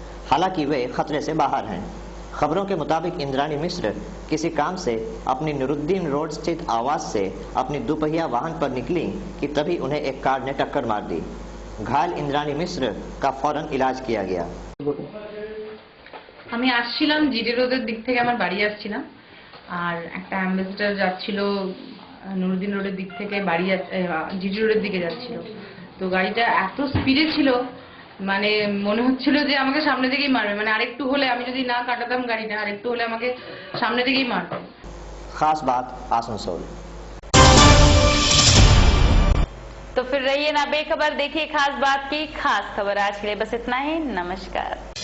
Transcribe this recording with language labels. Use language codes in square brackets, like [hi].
[hi] हालांकि वे खतरे से बाहर हैं। खबरों के मुताबिक इंद्राणी मिश्र किसी काम से अपनी नुरुद्दीन रोड स्थित आवास से अपनी दुपहिया वाहन पर निकली कि तभी उन्हें एक कार ने टक्कर मार दी। घायल इंद्राणी मिश्र का फौरन इलाज किया गया। [bn] আমি আসছিলাম জিডি রোডের দিক থেকে, আমার বাড়ি আসছিলাম, আর একটা অ্যাম্বাসেডর যাচ্ছিল নুরুদ্দিন রোডের দিক থেকে বাড়ি জিডি রোডের দিকে যাচ্ছিল। তো গাড়িটা এত স্পিডে ছিল, মানে মনে হচ্ছিল যে আমাকে সামনে থেকেই মারবে, মানে আরেকটু হলে আমি যদি না কাটাতাম গাড়িটা আরেকটু হলে আমাকে সামনে থেকেই মারবে। [hi] खास बात आसनसोल। तो फिर रहिए ना बेखबर, देखिए खास बात की खास खबर। आज के लिए बस इतना ही। नमस्कार।